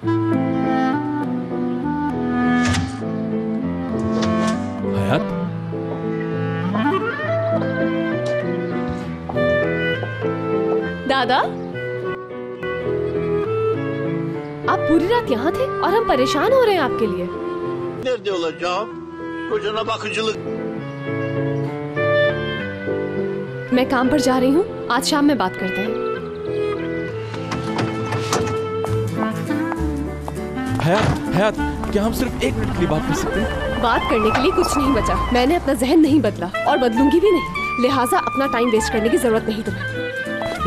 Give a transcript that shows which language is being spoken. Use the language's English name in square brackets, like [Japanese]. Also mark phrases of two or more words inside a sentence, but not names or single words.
[Hindi] हयात, दादा, आप पूरी रात यहाँ थे और हम परेशान हो रहे हैं आपके लिए। [Turkish] nerede olacağım? Kocana bakıcılık. [Hindi] मैं काम पर जा रही हूँ, आज शाम में बात करते हैं। हयात, क्या हम सिर्फ 1 मिनट के लिए बात कर सकते हैं? बात करने के लिए कुछ नहीं बचा। मैंने अपना जहन नहीं बदला और बदलूंगी भी नहीं, लिहाजा अपना [English] time waste [Hindi] करने की जरूरत नहीं तुम्हें।